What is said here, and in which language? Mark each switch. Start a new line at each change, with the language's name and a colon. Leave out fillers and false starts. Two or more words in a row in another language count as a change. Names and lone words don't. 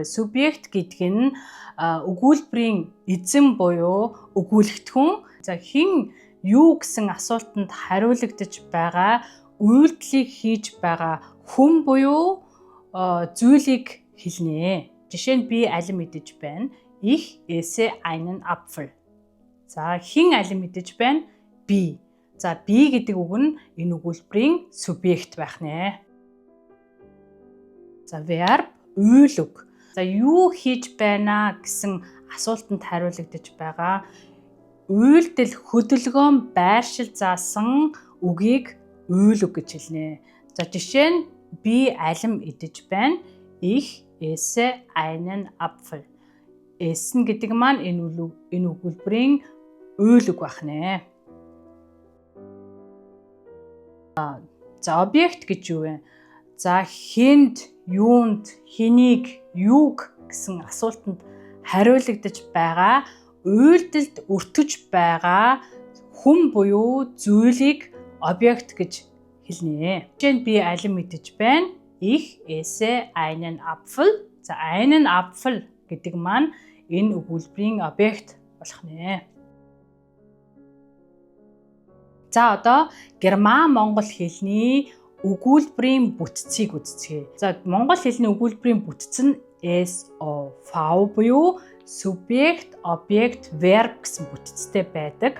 Mongolian: Субъект гэдэг нь өгүүлбэрийн эзэн буюу өгүүлэгдэхүүн. За хэн юу гэсэн асуултанд хариулагдаж байгаа үйлдэлийг хийж байгаа хүн буюу зүйлийг хэлнэ. Жишээ нь би алин мэдэж байна.
German: Ich esse einen Apfel.
Mongolian: За хэн алин мэдэж байна? Би. За би гэдэг үг нь энэ өгүүлбэрийн субъект байх нэ. За verb үйлөг. За юу хийж байна гэсэн асуултанд хариулагдаж байгаа үйлдэл хөдөлгөөн байршил заасан үгийг үйлөг гэж хэлнэ. За жишээ нь би алим идэж байна.
German: Ich esse einen Apfel.
Mongolian: Essen гэдэг маань энэ өгүүлбэрийн үйлөг байх нэ. За объект гэж юу вэ? За хэнд, юунд, хэнийг, юуг гэсэн асуултанд хариулагдаж байгаа үйлдэлд өртөж байгаа хүн буюу зүйлийг объект гэж хэлнэ. Жишээ нь би алин мэдэж байна.
German: Ich esse einen Apfel.
Mongolian: За
German: einen Apfel
Mongolian: гэдэг маань энэ өгүүлбэрийн объект болох нэ. За одоо герман монгол хэлний өгүүлбэрийн бүтцийг үздэцгээе. За монгол хэлний өгүүлбэрийн бүтц нь SOV буюу субъект, объект, verb гэсэн бүтцтэй байдаг.